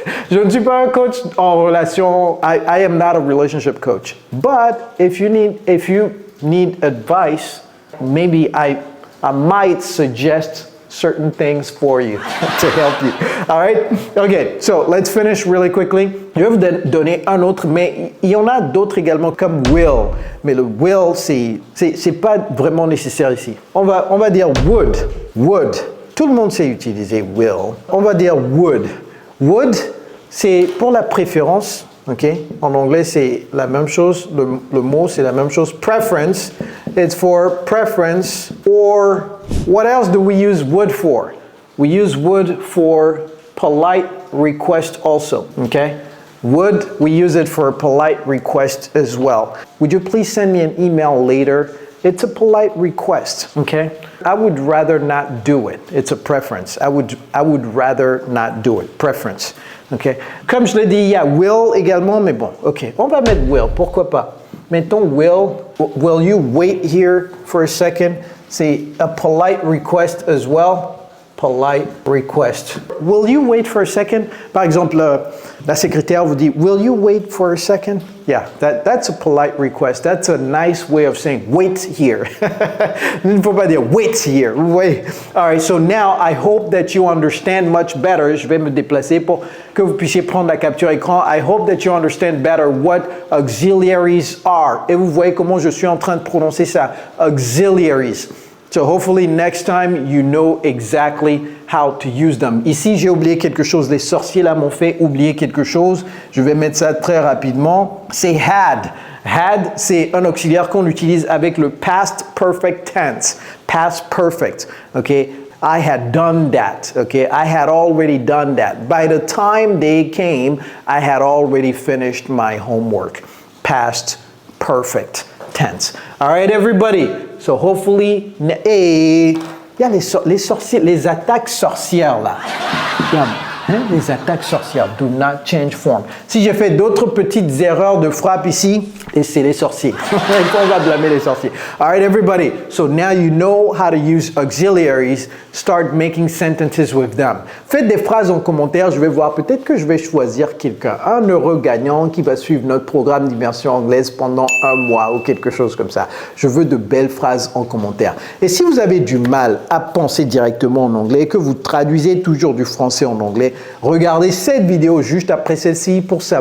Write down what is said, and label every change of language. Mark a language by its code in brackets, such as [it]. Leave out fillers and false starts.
[fr] Je ne suis pas un coach en relation. [en] I am not a relationship coach. But if you need advice, maybe I might suggest certain things for you to help you. All right? Okay, so let's finish really quickly. [fr] Je vais vous donner un autre, mais il y en a d'autres également comme will. Mais le will, c'est pas vraiment nécessaire ici. On va dire would. Would. Tout le monde sait utiliser will. On va dire would. Would, c'est pour la préférence. Ok? En anglais, c'est la même chose. Le mot, c'est la même chose. [en] Preference. It's for preference. Or what else do we use would for? We use would for polite request also. Okay? Would, we use it for a polite request as well. Would you please send me an email later? It's a polite request, okay? I would rather not do it. It's a preference. I would rather not do it. Preference, okay? [fr] Comme je l'ai dit, il y a will également, mais bon, ok. On va mettre will, pourquoi pas? Mettons [en] will you wait here for a second? [fr] C'est [en] a polite request as well. Polite request. Will you wait for a second? [fr] Par exemple, la secrétaire vous dit, [en] will you wait for a second? Yeah, that's a polite request. That's a nice way of saying wait here. [fr] Il ne faut pas dire [en] wait here. Wait. All right, so now I hope that you understand much better. [fr] Je vais me déplacer pour que vous puissiez prendre la capture écran. [en] I hope that you understand better what auxiliaries are. [fr] Et vous voyez comment je suis en train de prononcer ça. [en] Auxiliaries. So hopefully next time you know exactly how to use them. [fr] Ici, j'ai oublié quelque chose. Les sorciers là m'ont fait oublier quelque chose. Je vais mettre ça très rapidement. C'est had. Had, c'est un auxiliaire qu'on utilise avec le past perfect tense. [en] Past perfect. Okay? I had done that. Okay? I had already done that. By the time they came, I had already finished my homework. Past perfect tense. All right, everybody. So hopefully, [fr] il y a les sorciers, les attaques sorcières là. Hein, les attaques sorcières. [en] Do not change form. [fr] Si j'ai fait d'autres petites erreurs de frappe ici, et c'est les sorciers. On va blâmer les sorciers. [en] All right, everybody. So now you know how to use auxiliaries. Start making sentences with them. [fr] Faites des phrases en commentaire. Je vais voir. Peut-être que je vais choisir quelqu'un, un heureux gagnant qui va suivre notre programme d'immersion anglaise pendant un mois ou quelque chose comme ça. Je veux de belles phrases en commentaire. Et si vous avez du mal à penser directement en anglais, que vous traduisez toujours du français en anglais, regardez cette vidéo juste après celle-ci pour savoir comment penser directement en anglais. [en] It's Coach Joe, your English coach.